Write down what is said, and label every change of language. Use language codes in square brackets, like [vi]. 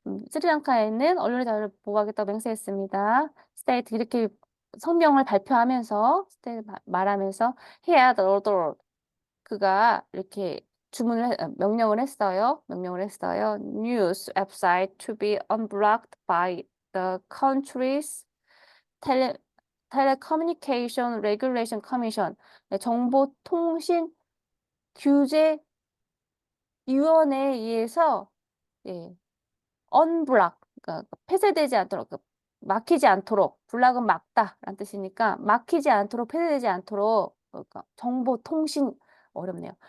[ko] 스리랑카에는 언론의 자유를 보호하겠다고 맹세했습니다. 스테이트 이렇게 성명을 발표하면서 말하면서 [en] he had ordered [ko] 그가 이렇게 명령을 했어요. [en] News website to be unblocked by the country's telecommunication regulation commission. [ko] 네, 정보통신 규제 위원회에 의해서 예, unblock 그러니까 폐쇄되지 않도록 막히지 않도록 블락은 막다라는 뜻이니까 막히지 않도록 폐쇄되지 않도록 그러니까 정보통신 어렵네요.